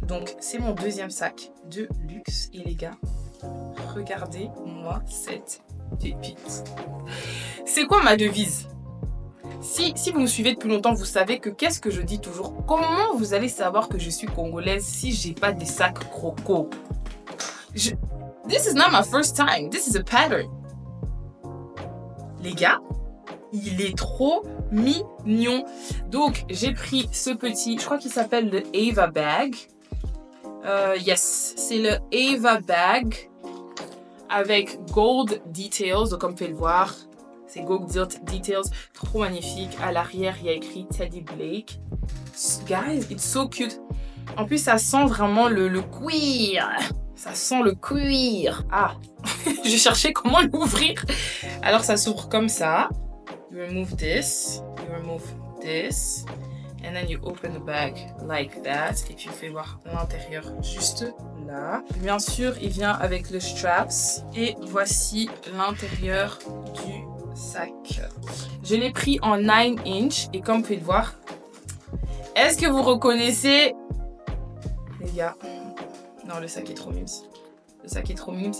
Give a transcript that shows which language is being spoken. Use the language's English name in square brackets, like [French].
[French] Donc c'est mon deuxième sac de luxe. Et les gars, regardez-moi cette pépite. C'est quoi ma devise? Si vous me suivez depuis longtemps, vous savez que qu'est-ce que je dis toujours? Comment vous allez savoir que je suis congolaise si j'ai pas des sacs croco? [English] This is not my first time. This is a pattern. [French] Les gars, il est trop mignon. Donc, j'ai pris ce petit, je crois qu'il s'appelle le Ava Bag. Yes, c'est le Ava Bag avec Gold Details. Donc, comme vous pouvez le voir, c'est Gold Details. Trop magnifique. À l'arrière, il y a écrit Teddy Blake. [English] Guys, it's so cute. [French] En plus, ça sent vraiment le cuir. Ça sent le cuir. Ah, je cherchais comment l'ouvrir. Alors, ça s'ouvre comme ça. [English] You remove this. You remove this. And then you open the bag like that. [French] Et puis, vous faites voir l'intérieur juste là. Bien sûr, il vient avec le straps. Et voici l'intérieur du sac. Je l'ai pris en 9 inch. Et comme vous pouvez le voir, est-ce que vous reconnaissez, les gars? Non, le sac est trop mimes. Le sac est trop mimes.